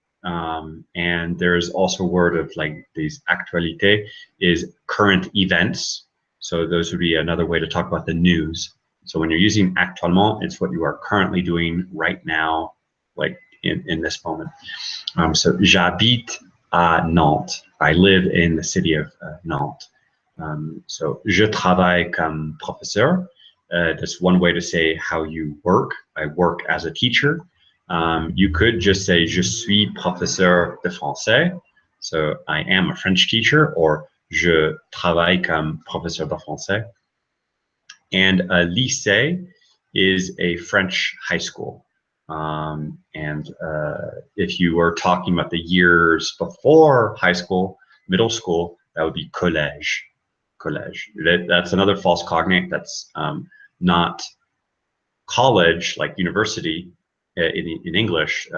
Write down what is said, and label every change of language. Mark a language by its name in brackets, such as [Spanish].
[English] And there's also a word of like these actualité is current events. So those would be another way to talk about the news. So when you're using actuellement, it's what you are currently doing right now, like in this moment. So [French] j'habite à Nantes. [English] I live in the city of Nantes. [French] So je travaille comme professeur. [English] That's one way to say how you work. I work as a teacher. You could just say [French] je suis professeur de français. [English] So I am a French teacher, or [French] je travaille comme professeur de français. [English] And a lycée is a French high school. And if you were talking about the years before high school, middle school, that would be collège. Collège. That's another false cognate. That's not college, like university in English.